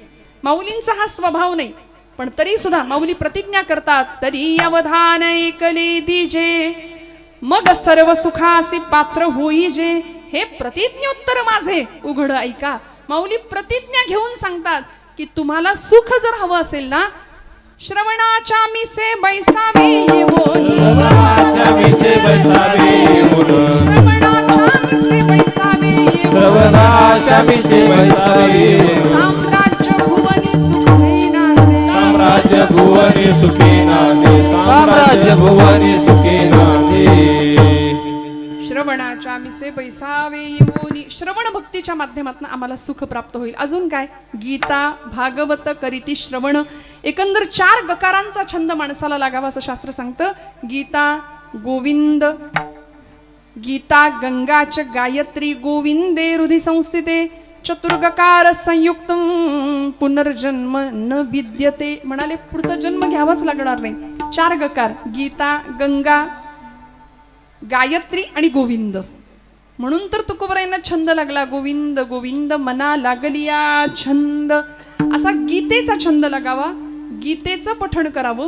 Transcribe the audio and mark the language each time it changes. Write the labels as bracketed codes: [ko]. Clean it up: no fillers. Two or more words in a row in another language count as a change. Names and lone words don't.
[mr] माऊलींचा हा स्वभाव नाही, पण तरी सुद्धा माऊली प्रतिज्ञा करतात, तरी अवधान ऐकले दिजे, मग सर्व सुखासी पात्र होईजे. हे प्रतिज्ञोत्तर माझे उघड ऐका. माऊली प्रतिज्ञा घेऊन सांगतात की तुम्हाला सुख जर हवं असेल ना, श्रवणाच्या मिसे बैसावे येवोनी, श्रवणाच्या मिसे बैसावे येवोनी, श्रवणाच्या मिसे बैसावे येवोनी, श्रवणाच्या मिसे बैसावे येवोनी, साम्राज्य भुवनी सुखी नांदे, साम्राज्य भुवनी सुखी नांदे, साम्राज्य भुवनी सुखी नांदे. श्रवणाच्या मिसे बैसावे येवोनी. श्रवण भक्तीच्या माध्यमातून आम्हाला सुख प्राप्त होईल. अजून काय? गीता भागवत करीती श्रवण. एकंदर 4 गकारांचा छंद माणसाला लागावा असं शास्त्र सांगतं. [sa] गीता गोविंद, गीता गंगाच गायत्री गोविंदे हृदि संस्थिते, चतुर्गकार संयुक्त पुनर्जन्म न विद्यते. [mr] म्हणाले पुढचा जन्म घ्यावाच लागणार नाही. 4 गकार, गीता, गंगा, गायत्री आणि गोविंद. म्हणून तर तुकोबरायांना छंद लागला, गोविंद गोविंद मना लागलिया छंद. असा गीतेचा छंद लागावा, गीतेचं पठण करावं.